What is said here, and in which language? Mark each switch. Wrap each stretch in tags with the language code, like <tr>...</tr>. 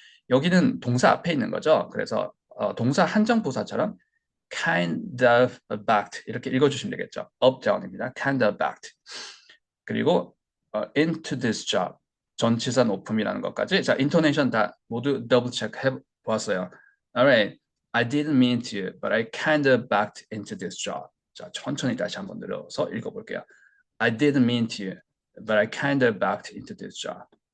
<ko>여기는 동사 앞에 있는 거죠. 그래서 동사 한정부사처럼 kind of backed 이렇게 읽어주시면 되겠죠.</ko> <en>up, down입니다. kind of backed.</en> <ko>그리고 into this job 전치사 높음이라는 것까지 자 인토네이션 다 모두 더블 체크 해보았어요.</ko> <en>Alright, I didn't mean to, but I kind of backed into this job.</en> <ko>자 천천히 다시 한번 늘어서 읽어볼게요.</ko> <en>I didn't mean to, but I kind of backed into this job.</en>